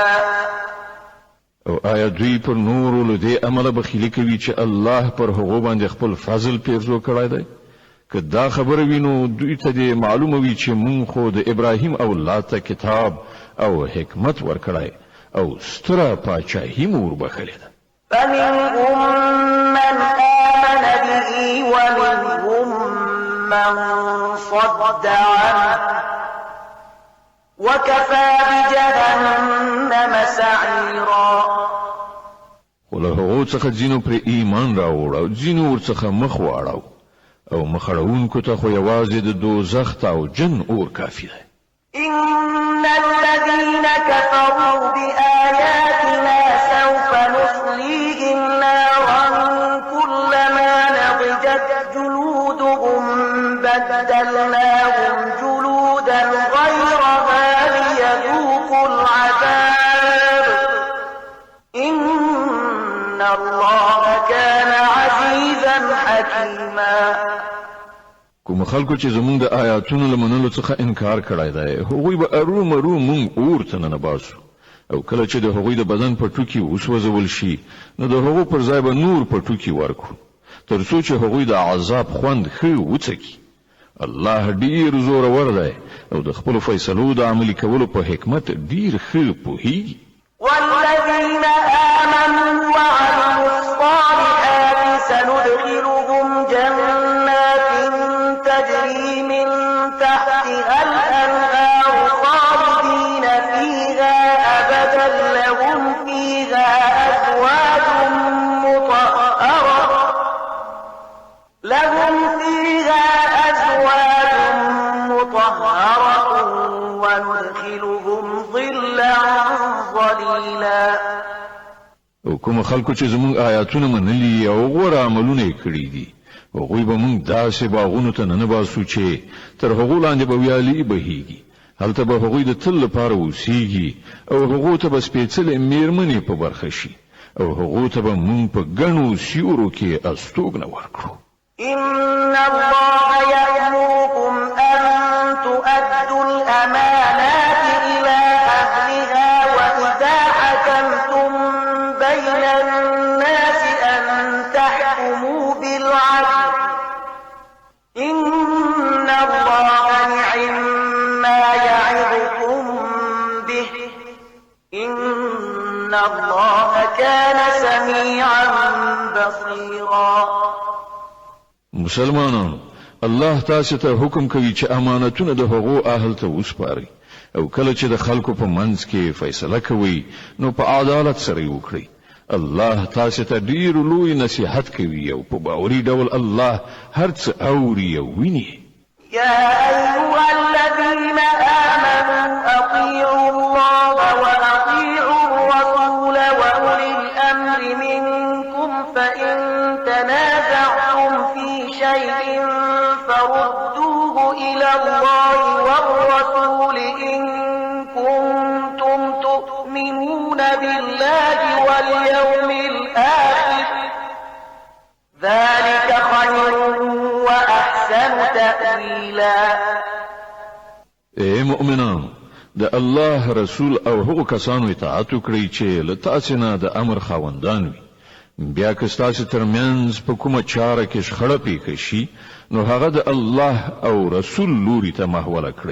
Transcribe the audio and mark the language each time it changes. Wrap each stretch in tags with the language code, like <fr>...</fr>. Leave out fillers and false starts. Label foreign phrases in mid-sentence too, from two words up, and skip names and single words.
<ps>او آیا دوی پر نورو له دې عمله بخیلي کوي چې الله پر هغو باندې خپل فضل پیرزو کړی دی که دا خبره وینو دوی ته دې معلومه وي چې مونږ خو د ابراهیم اولاد ته کتاب او حکمت ورکړی او ستره پاچاهي مو وربخلې ده</ps> <ar>فمنهم من آمن به ومنهم من صد عنه وكفى بجهنم سعيرا</ar> <ps>خو له هغو څخه ځینو پر ایمان راوړ او ځینو ورڅخه مخ واړو او مخړونکو ته خو یوازې د دوزخ او جن اور کافی ده</ps> <ar>إن الذين كفروا بآياتنا سوف نصليهم نارا كلما نضجت جلودهم بدلناهم جلودا غيرها ليذوقوا العذاب إن الله كان عزيزا حكيما</ar> <ps>کوم خلکو چې زمونږ د آیاتونو لمنلو څخه انکار کړی دی هغوی به ارومرو مونږ اور ته ننباسو او کله چې د هغوی د بدن په ټوکي وسوځول شي نو د هغو پر ځای به نور په ټوکي ورکو تر څو چې هغوی د عذاب خوند ښه وڅکي الله ډیر زورور دی او د خپل فیصلو د عملي کولو په حکمت ډیر ښه پوهیږي.</ps> <ar>والذين آمنوا وعملوا الصالحات سندخلهم جنات تجري من تحتها الأنهار خالدين فيها أبدا لهم فيها أزواج مطهرة وندخلهم ظلا ظليلا.</ar> <ps>او کوم خلکو چې زموږ آیاتونه منلي او غوره عملونه یې کړي دي هغوی به موږ داسې باغونو ته ننباسو چې تر هغو لاندې به ویالې بهیږي. هلته به هغوی د تل لپاره اوسیږي او هغو ته به سپېڅلې میرمنې په برخه شي او هغو ته به موږ په ګڼو سیورو کې استوګنه ورکړو.</ps> <ar>إن الله يأمركم أن تؤدوا الأمانات إلى أهلها وإذا حكمتم بين الناس أن تحكموا بالعدل إن الله نعم ما يعظكم به إن الله كان سميعا بصيرا.</ar> <ps>مسلمانانو الله تاسو ته حکم کوي چې امانتونه د هغو اهل ته وسپارئ او کله چې د خلکو په منځ کې فیصله کوي نو په عدالت سره وکړئ. الله تاسو ته ډیر لوی نصیحت کوي او په باوري ډول الله هر څه اوري او ویني.</ps> <ar>يا أيها الذين آمنوا أطيعوا الله وأطيعوا الرسول وأولي الأمر منكم فإن تنازعتم في شيء فردوه إلى الله والرسول إن كنتم تؤمنون بالله واليوم الآخر ذلك خير وأحسن تأويلا.</ar> <ps>اے مؤمنانو د الله رسول او هغو کسانو اطاعت وکړئ چې له تاسو نه د امر خاوندان وي. بیا که ستاسو ترمنځ په کومه چاره کې شخړه پیښه شي نو هغه د الله او رسول لوري ته محوله کړئ.</ps>